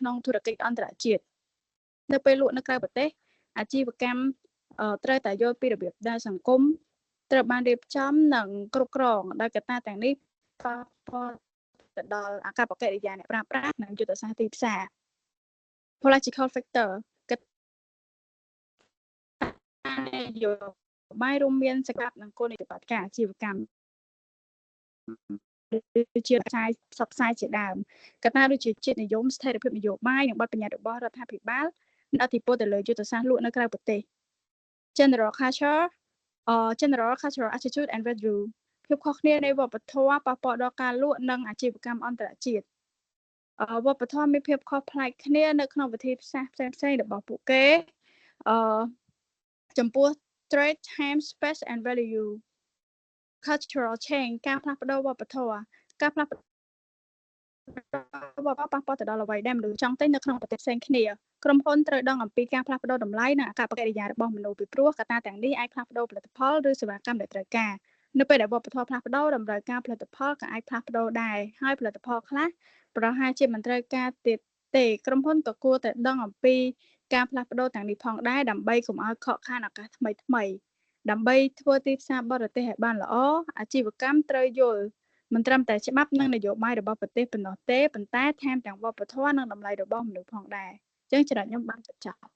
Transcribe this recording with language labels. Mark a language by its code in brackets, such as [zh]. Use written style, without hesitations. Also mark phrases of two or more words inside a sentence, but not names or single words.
[km] ក្នុងធុរកិច្ចអន្តរជាតិនៅពេលលក់នៅក្រៅប្រទេសអាជីវកម្មត្រូវតែយល់ពីរបៀបដែលសង្គមត្រូវបានរៀបចំនិងគ្រប់គ្រងដោយកត្តាទាំងនេះប៉ះពាល់ទៅដល់អាកប្បកិរិយាអ្នកប្រើប្រាស់និងយុទ្ធសាស្ត្រទីផ្សារ [en] political factor [km] កត្តានយោបាយរួមមានសកម្មភាពនិងគោលនយោបាយការអាជីវកម្ម ដូចជាផ្សាយផ្សព្វផ្សាយជាដើមកត្តាដូចជាជាតិនិយមស្ថិរភាពនយោបាយនិងបទបញ្ញត្តិរបស់រដ្ឋាភិបាលមានឥទ្ធិពលទៅលើយុទ្ធសាស្ត្រលក់នៅក្រៅប្រទេស [en] general cultural attitude and value [km] ភាពខុសគ្នានៃវប្បធម៌ប៉ះពាល់ដល់ការលក់និងអាជីវកម្មអន្តរជាតិវប្បធម៌មានភាពខុសប្លែកគ្នានៅក្នុងវិធីសាស្ត្រផ្សេងៗរបស់ពួកគេ ចំពោះ [en] trade time space and value cultural change [km] ការផ្លាស់ប្ដូរវប្បធម៌ការផ្លាស់ប្ដូរវប្បធម៌ប៉ះពាល់ទៅដល់អ្វីដែលមនុស្សចង់ទិញនៅក្នុងប្រទេសផ្សេងគ្នាក្រុមហ៊ុនត្រូវដឹងអំពីការផ្លា ស់ប្ដូរតម្លៃនិងអាកប្បកិរិយារបស់មនុស្សពីព្រោះកត្តាទាំងនេះអាចផ្លាស់ប្ដូរផលិតផលឬសេវាកម្មដែលត្រូវការនៅពេលដែលវប្បធម៌ផ្លាស់ប្ដូរតម្រូវការផលិតផលក៏អាចផ្លាស់ប្ដូរដែរហើយផលិតផលខ្លះប្រហែលជាមិនត្រូវការទៀតទេក្រុមហ៊ុនក៏គួរតែដឹងអំពីការផ្លាស់ប្ដូរទាំងនេះផងដែរដើម្បីកុំឲ្យខកខានឱកាសថ្មីដើម្បីធ្វើទីផ្សារបរទេសឲ្យបានល្អអាជីវកម្មត្រូវយល់មិនត្រឹមតែច្បាប់និងនយោបាយរបស់ប្រទេសប៉ុណ្ណោះទេប៉ុន្តែថែមទាំងវប្បធម៌និងតម្លៃរបស់មនុស្សផងដែរអញ្ចឹងចំណុចខ្ញុំបានចប់